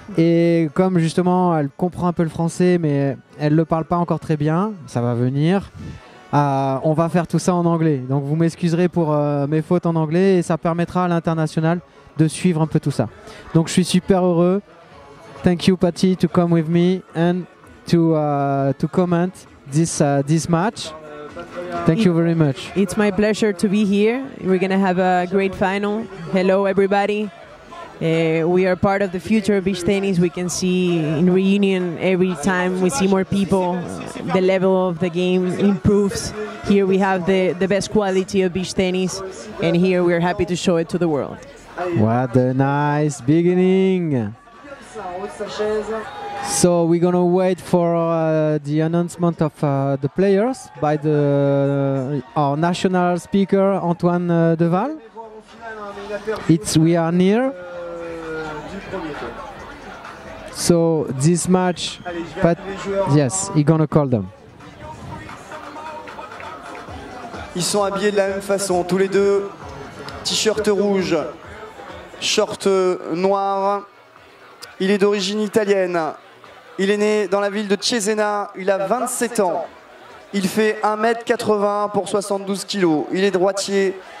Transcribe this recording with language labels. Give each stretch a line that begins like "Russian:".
French: Et comme justement elle comprend un peu le français mais elle ne le parle pas encore très bien, ça va venir. On va faire tout ça en anglais, donc vous m'excuserez pour mes fautes en anglais et ça permettra à l'international de suivre un peu tout ça. Donc je suis super heureux.
English: Thank you Patty to come with me and to comment this match. Thank you very much. It's my pleasure to be here. We're going to have a great final. Hello everybody. We are part of the future of beach tennis. We can see in Reunion every time we see more people, the level of the game improves. Here we have the best quality of beach tennis, and here we're happy to show it to the world. What a nice beginning! So we're gonna wait for the announcement of the players by our national speaker Antoine Deval. We are near. So this match, yes, he's gonna call them.
French: Ils sont habillés de la même façon, tous les deux, t-shirt rouge, short noir. Il est d'origine italienne. Il est né dans la ville de Cesena. Il a 27 ans. Il fait 1m80 pour 72 kg. Il est droitier.